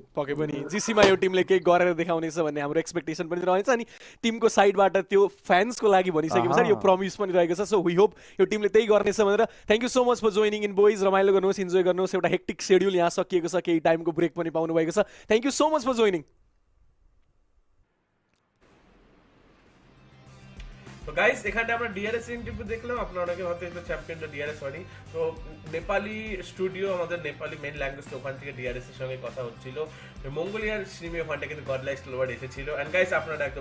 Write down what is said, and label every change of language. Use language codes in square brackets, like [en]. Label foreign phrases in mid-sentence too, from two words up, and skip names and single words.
[ne] पक्कै पनि जीसीमा यो टिमले केही गरेर देखाउनेछ भन्ने हाम्रो एक्सपेक्टेसन पनि रहन्छ अनि टिमको साइडबाट त्यो फ्यान्सको लागि भनिसके पछाडि यो प्रमिस पनि रहेको छ [en] so we hope [ne] यो टिमले त्यही गर्नेछ भनेर [en] thank you so much for joining in boys [ne] रमाइलो गर्नुहोस् इन्जोय गर्नुहोस् एउटा [en] hectic schedule [ne] यहाँ सकिएको छ केही टाइमको ब्रेक पनि पाउनु भएको छ [en] thank you so much for joining [bn] তো গাইস এখানে আমরা [en] DRS interview [bn] দেখলাম আপনারা অনেকে হয়তো এটা চ্যাম্পিয়নটা ডিআরএস হয়নি তো নেপালি স্টুডিও আমাদের নেপালি [en] main language [bn] ওখান থেকে ডিআরএস এর সঙ্গে কথা হচ্ছিল মঙ্গোলিয়ার স্ট্রিমে ওখানটা কিন্তু গডলাইক স্টালওয়ার্ট এসেছিল [en] and guys [bn] আপনারা একদম